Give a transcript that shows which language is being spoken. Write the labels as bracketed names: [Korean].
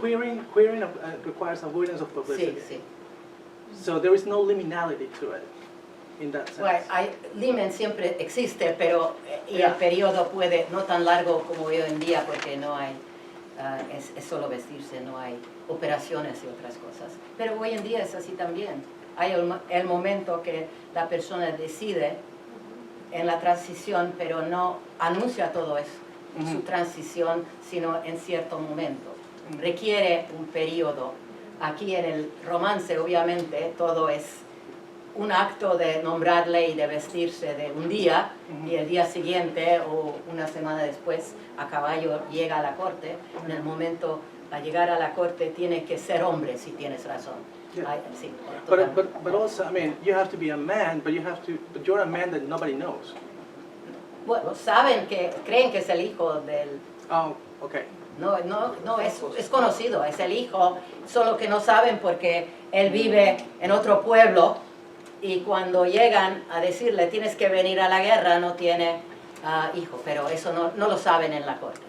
[English] Queering requires avoidance of publicity. [Spanish] Sí. [English] So there is no liminality to it. in that sense. [Spanish] Bueno, limen siempre existe, pero y el periodo puede, no tan largo como hoy en día, porque no hay, es solo vestirse, no hay operaciones y otras cosas. Pero hoy en día es así también. Hay el momento que la persona decide en la transición, pero no anuncia todo eso, su transición, sino en cierto momento. Requiere un periodo. Aquí en el romance, obviamente, todo es un acto de nombrarle y de vestirse de un día, y el día siguiente o una semana después a caballo llega a la corte. En el momento a llegar a la corte tiene que ser hombre, si tienes razón. [English] Yeah. [Spanish] Sí, [English] But also, I mean, you have to be a man, but you're a man that nobody knows. [Spanish] Bueno, saben que, creen que es el hijo del... [English] Oh, okay. [Spanish] No, es conocido, es el hijo, solo que no saben porque él vive en otro pueblo, y cuando llegan a decirle tienes que venir a la guerra, no tiene hijo, pero eso no lo saben en la corte.